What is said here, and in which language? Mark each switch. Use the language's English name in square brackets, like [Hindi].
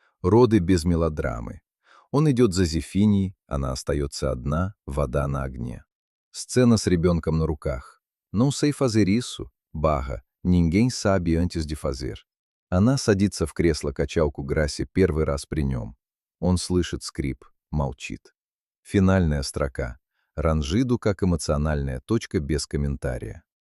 [Russian] Роды без мелодрамы. Он идет за Зефинией, она остается одна, вода на огне. Сцена с ребенком на руках. [Portuguese] «Non sei fazer isso», «Ninguém sabe antes de fazer». [Russian] Она садится в кресло-качалку Грасси первый раз при нем. Он слышит скрип, молчит. Финальная строка. Ранжиду как эмоциональная точка без комментария.